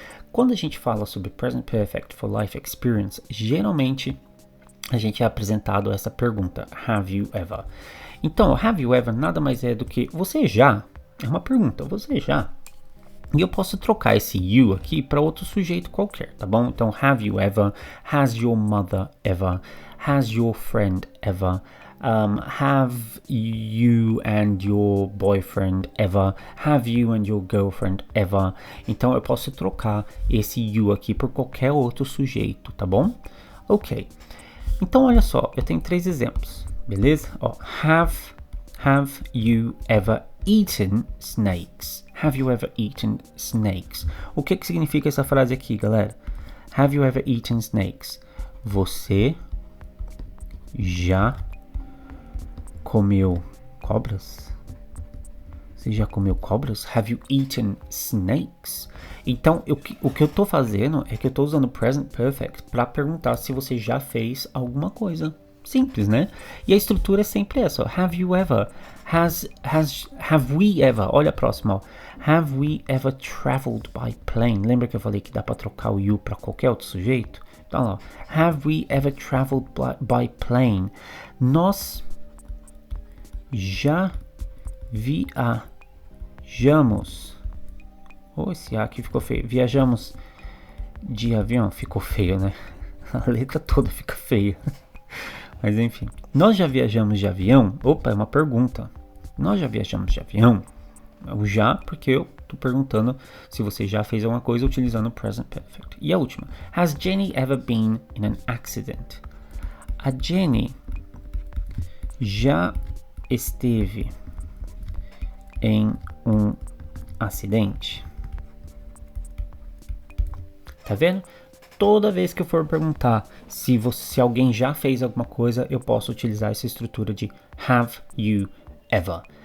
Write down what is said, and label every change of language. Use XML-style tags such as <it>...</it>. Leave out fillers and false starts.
<pt>Quando a gente fala sobre present perfect for life experience, geralmente a gente é apresentado a essa pergunta,</pt> <en>have you ever?</en> <pt>Então,</pt> <en>have you ever</en> <pt>nada mais é do que você já, é uma pergunta, você já. E eu posso trocar esse you aqui para outro sujeito qualquer, tá bom?</pt> <en>Então, have you ever, has your mother ever, has your friend ever, have you and your boyfriend ever, have you and your girlfriend ever.</en> <pt>Então, eu posso trocar esse you aqui por qualquer outro sujeito, tá bom? Ok. Então, olha só, eu tenho 3 exemplos, beleza?</pt> <en>Ó, have you ever eaten snakes? Have you ever eaten snakes?</en> <pt>O que significa essa frase aqui, galera?</pt> <en>Have you ever eaten snakes?</en> <pt>Você já comeu cobras? Você já comeu cobras?</pt> <en>Have you eaten snakes?</en> <pt>Então, o que eu tô fazendo é que eu tô usando present perfect para perguntar se você já fez alguma coisa. Simples, né? E a estrutura é sempre essa.</pt> <en>Have you ever? Have we ever?</en> <pt>Olha a próxima. Ó.</pt> <en>Have we ever traveled by plane?</en> <pt>Lembra que eu falei que dá para trocar o you para qualquer outro sujeito? Então, ó.</pt> <en>Have we ever traveled by plane?</en> <pt>Nós já viajamos. Oh, esse A aqui ficou feio. Viajamos de avião. Ficou feio, né? A letra toda fica feia. Mas enfim, nós já viajamos de avião? Opa, é uma pergunta. Nós já viajamos de avião? O já, porque eu tô perguntando se você já fez alguma coisa utilizando o present perfect. E a última.</pt> <en>Has Jenny ever been in an accident?</en> <pt>A Jenny já esteve em um acidente? Tá vendo? Toda vez que eu for perguntar se alguém já fez alguma coisa, eu posso utilizar essa estrutura de</pt> <en>have you ever.</en>